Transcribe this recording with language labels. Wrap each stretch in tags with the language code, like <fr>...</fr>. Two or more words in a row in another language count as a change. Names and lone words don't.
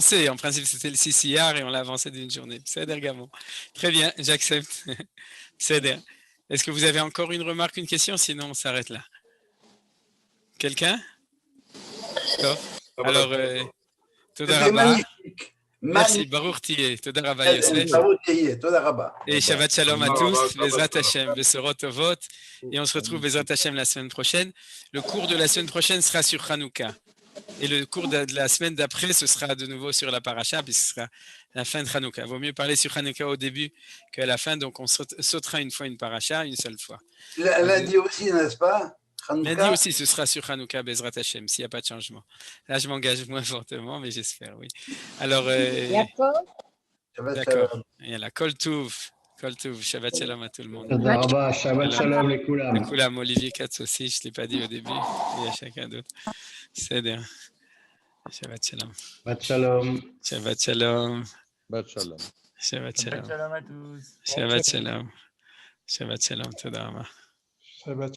<fr>En principe, c'était le 6 Iyar et on l'a avancé d'une journée. C'est Gamon. Très bien, j'accepte. Est-ce que vous avez encore une remarque, une question? Sinon, on s'arrête là. Quelqu'un? Alors, Toda C'était Rabba. magnifique. Merci,</fr> <he>ברוך תהיה. תודה רבה Yosef. ברוך תהיה, תודה רבה.</he> <fr>Et</fr> <he>שבת שלום</he> <fr>à tous,</fr> <he>בעזרת השם, בשורות טובות.</he> <fr>Et on se retrouve</fr> <he>בעזרת השם</he> <fr>la semaine prochaine. Le cours de la semaine prochaine sera sur Hanouka. Et le cours de la semaine d'après, ce sera de nouveau sur la paracha, puisque ce sera la fin de Hanouka. Il vaut mieux parler sur Hanouka au début qu'à la fin, donc on sautera une fois une paracha, une seule fois. Lundi aussi, n'est-ce pas? Lundi aussi, ce sera sur Hanouka,</fr> <he>בעזרת השם,</he> <fr>s'il n'y a pas de changement. Là, je m'engage moins fortement, mais j'espère, oui. Alors, d'accord. Il y a la</fr> <he>כל טוב, שבת שלום</he> <fr>à tout le monde.</fr> <he>שבת שלום, les Koulam.</he> <fr>Olivier Katz aussi, je ne l'ai pas dit au début, il y a chacun d'autre. C'est bien.</fr> <he>שבת שלום. שבת שלום. שבת שלום. שבת שלום. Shabbat שבת שלום.</he> <fr>Shalom à tous.</fr> <he>שבת שלום. שבת שלום. תודה רבה.</he>